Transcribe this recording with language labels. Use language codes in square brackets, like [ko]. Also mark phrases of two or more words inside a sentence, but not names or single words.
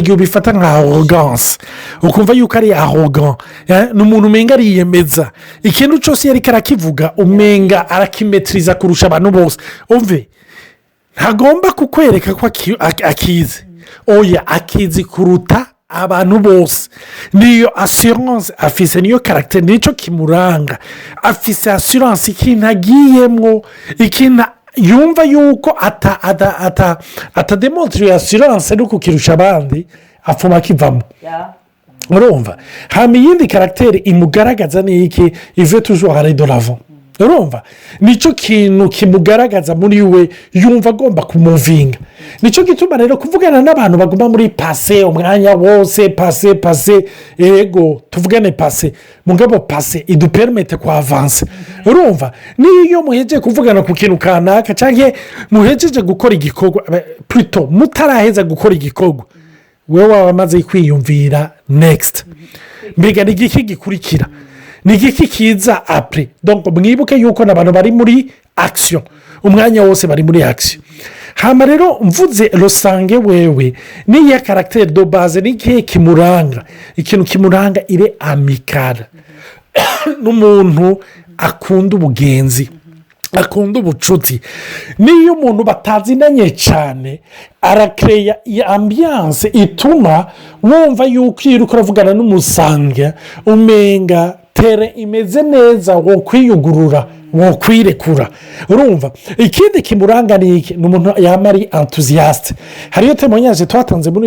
[rn] igihe ubifata nka arrogance ukumva yuko ari arrogant n'umuntu umenga ariyemeza ikintu cyose yari karakivuga umenga arakimetriza kurusha abantu bose umve ntagomba kukwereka ko akizi oya akizi kuruta abantu bose niyo assurance afise niyo caractère nico kimuranga afise assurance ikintu agiyemwo ikintu yumva yuko atademontre assurance no kukirusha abandi afuma kivamo urumva hama iyindi caractère imugaragaza ni iki ive [fr] toujours aller de l'avant [rn] urumva nicyo kintu kimugaragaza muri we yumva agomba kumuvinga nicyo gituma rero kuvugana n'abantu baguma muri pase umwanya wose pase ego tuvugane pase mugabo pase idupermete kwa avanse urumva niyo muhejeje kuvugana ku kintu kanaka cyangwa muhejeje gukora igikorwa plutôt mutaraheza gukora igikorwa wewe wamaze kwiyumvira next mbega ni iki gikurikira ni iki kiza apure donc mwibuke yuko n'abantu bari muri action umwanya wose bari muri action hama rero mvuze rusange wewe niya [fr] caractère de base [rn] ni ikihe kimuranga ikintu kimuranga ire amicale n'umuntu akunda ubugenzi akunda ubucuti niyo umuntu batazinanye cyane arakeya ambiance ituma wumva yuko iyo uriko uravugana n'umusange umenga tere imeze neza wo kwiyugurura wo kwirekura urumva ikindi kimuranga ni iki ni umuntu yaba ari enthusiaste hariyo témoignage twatanze muri